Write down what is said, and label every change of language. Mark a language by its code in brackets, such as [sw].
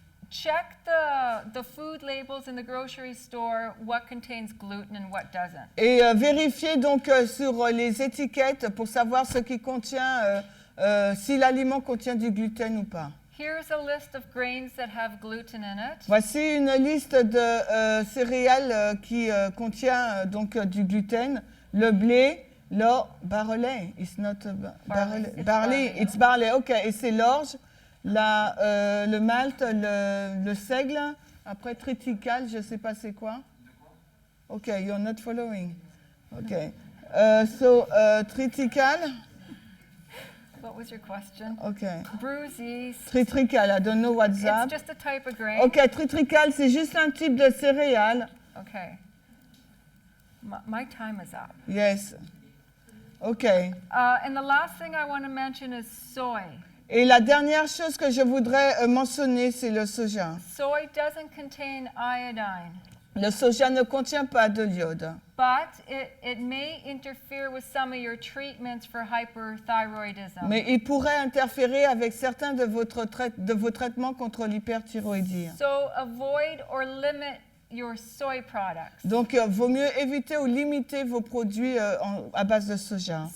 [en] Check the food labels in the grocery store, what contains gluten and what doesn't. [fr] Et vérifiez donc sur les étiquettes pour savoir ce qui contient, si l'aliment contient du gluten ou pas. [en] Here's a list of grains that have gluten in it. [fr] Voici une liste de céréales qui contient donc du gluten. Le blé, [en] barley, it's not Barley. barley, it's barley. [fr] Ok, et c'est l'orge, le malt, le seigle. Après triticale, je sais pas c'est quoi. [en] Ok, you're not following. Ok, so triticale. What was your question? Ok, Bruise yeast. triticale, I don't know what's that. It's just a type of grain. [fr] Ok, triticale, c'est juste un type de céréale. [en] Okay. My time is up. Yes. Ok. And the last thing I want to mention is soy. [fr] Et la dernière chose que je voudrais mentionner, c'est le soja. [en] Soy doesn't contain iodine, [fr] Le soja ne contient pas de l'iode, [en] but it may interfere with some of your treatments for hyperthyroidism. [fr] mais il pourrait interférer avec certains de vos traitements contre l'hyperthyroïdie. [en] So avoid or limit your soy products. [fr] Donc, vaut mieux éviter ou limiter vos produits à base de soja.